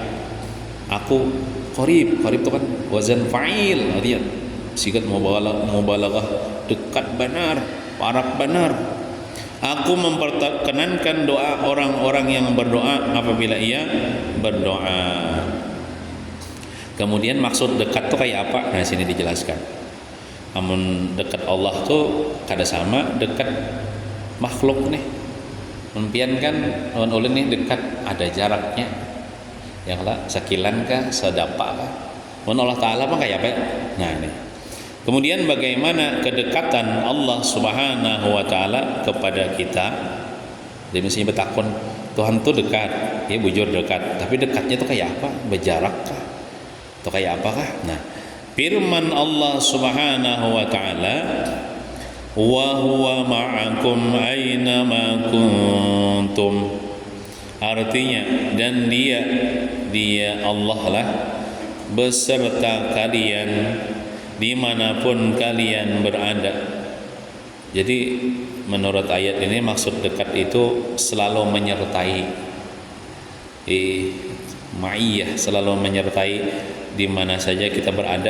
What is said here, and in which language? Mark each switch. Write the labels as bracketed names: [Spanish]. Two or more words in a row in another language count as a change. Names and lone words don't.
[Indonesian] Aku qarib itu kan [Arabic] wazan fa'il, [Indonesian] artinya [Arabic] sigat mubalaghah, [Indonesian] dekat benar, parab benar. Aku memperkenankan doa orang-orang yang berdoa apabila ia berdoa. Kemudian maksud dekat itu kayak apa? [Banjar] Nah, sini dijelaskan. Namun dekat Allah tuh kada sama dekat makhluk nih. Mempian kan lawan ulun nih dekat ada jaraknya. Yang lah sakilan kah, sedapa kah? Mun Allah Taala mah kayak apa? Nah, ini. [Indonesian] Kemudian bagaimana kedekatan Allah [Arabic] Subhanahu wa taala [Indonesian] kepada kita? [Banjar] Dia mestinya bertakon, Tuhan tuh dekat, ya bujur dekat, tapi dekatnya tuh kayak apa? Berjarak kah? Atau kayak apakah? [Indonesian] Nah, firman Allah [Arabic] Subhanahu wa taala, wa huwa ma'akum aina ma kuntum. [Indonesian] Artinya, dan dia Allah lah beserta kalian dimanapun kalian berada. Jadi menurut ayat ini maksud dekat itu selalu menyertai, ma'iyah, selalu menyertai di mana saja kita berada.